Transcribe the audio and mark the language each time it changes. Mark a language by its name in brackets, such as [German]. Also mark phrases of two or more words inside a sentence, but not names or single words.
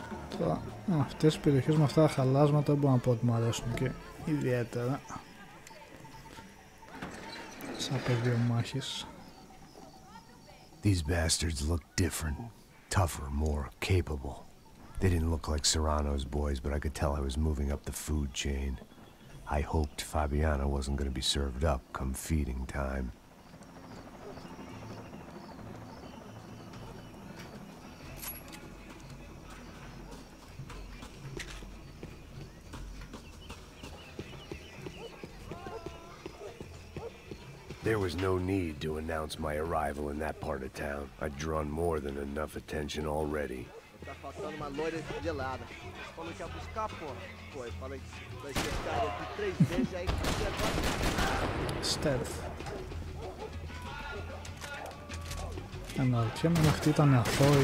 [Greek] Τώρα, αυτές οι περιοχές με αυτά τα χαλάσματα δεν μπορώ να πω ότι μου αρέσουν και ιδιαίτερα σαν πεδίο μάχης. [English] These bastards look different, tougher, more capable. They didn't look like Serrano's boys, but I could tell I was moving up the food chain. I hoped Fabiana wasn't going to be served up come feeding time. There was no need to announce my arrival in that part of town. I'd drawn more than enough attention already. [Portuguese] Tá faltando uma loira gelada. Falou que ia buscar, pô. Pô, eu falei que vai cercar aqui 3 vezes, aí que agora... [Greek] Stealth. Αναρωτιέμαι αν αυτή ήταν αθώη.